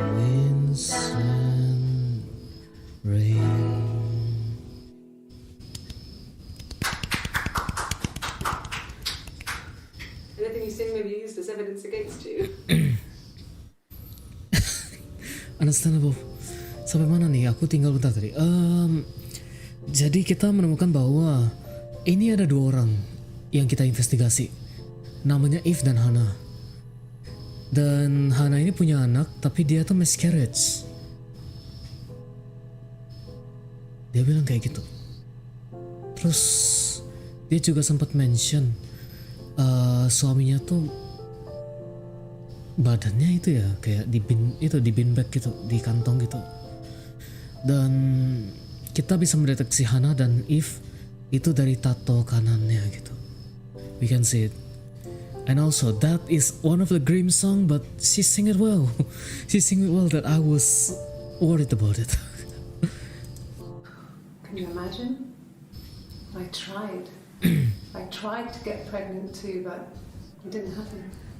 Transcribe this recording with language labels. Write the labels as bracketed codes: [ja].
[en] Winds and rain. Anything you sing may be used as evidence against you. Understandable. [id] Sampai mana nih? Aku tinggal bentar tadi. Jadi kita menemukan bahwa ini ada dua orang yang kita investigasi. Namanya Eve dan Hana. Dan Hana ini punya anak, tapi dia tuh miscarriage. Dia bilang kayak gitu. Terus dia juga sempat mention suaminya tuh badannya itu ya kayak di bin bag gitu, di kantong gitu. Dan kita bisa mendeteksi Hana dan Eve itu dari tato kanannya gitu. [en] We can see it. And also that is one of the Grimm song, but she sing it well. She sing it well that I was worried about it. Can you imagine? I tried. I tried to get pregnant too, but it didn't happen.